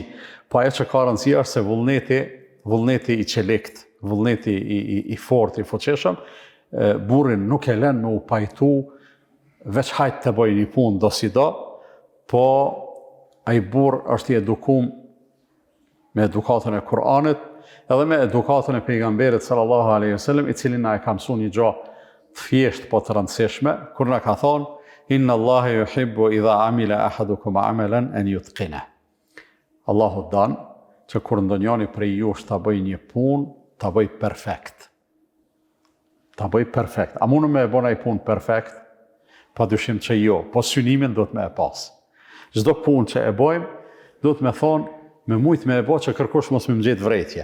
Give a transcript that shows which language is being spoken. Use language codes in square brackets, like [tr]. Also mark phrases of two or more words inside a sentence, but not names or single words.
[sq] Po ajo që ka rëndësi është se vullneti i çelëkt, vullneti i fortë, i fuqishëm, burrin nuk e lën me u pajtu veç hajt të bëj një punë do si do, po ai burr është i edukum me edukatën e Kur'anit, edhe me edukatën e pejgamberit [ar] صلى الله عليه وسلم, [sq] i cili na e ka mësuar një gjë të thjeshtë po të rëndësishme, kur na ka thonë [ar] إن الله يحب إذا عمل أحدكم عملا أن يتقنه. [sq] Allahu don që kur ndonjëri prej jush ta bëj një punë, ta bëj perfekt. Ta bëj perfekt. A mundem me e bëj një punë perfekt? Padyshim që jo, po synimin do të me e pas. Çdo punë që e bëjmë, do të me thonë me mujt me e bo që kërkush mos me më gjetë vrejtje.